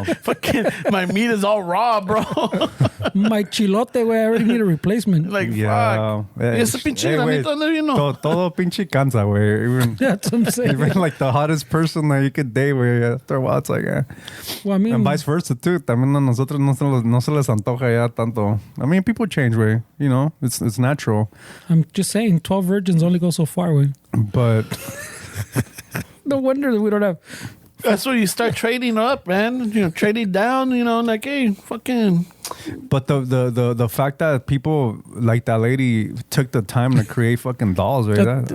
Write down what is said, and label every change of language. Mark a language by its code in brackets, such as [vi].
[en] Fucking, my meat is all raw, bro. My chilote, güey. I already need a replacement. Like, yeah. [es] fuck. Y ese pinche güey, granito, ¿dónde vino? todo pinche cansa, güey. Even, [en] That's what I'm saying. even like the hottest person that you could date, güey. After a while, it's like, Well, I mean, and vice versa, too. [es] También a nosotros no se les antoja ya tanto. [en] I mean, people change, güey. You know, it's natural. I'm just saying, 12 virgins only go so far, güey. But No wonder that we don't have. That's where you start trading up, man. You know, trading down, you know, like, hey, fucking. But the fact that people like that lady took the time to create fucking dolls, right?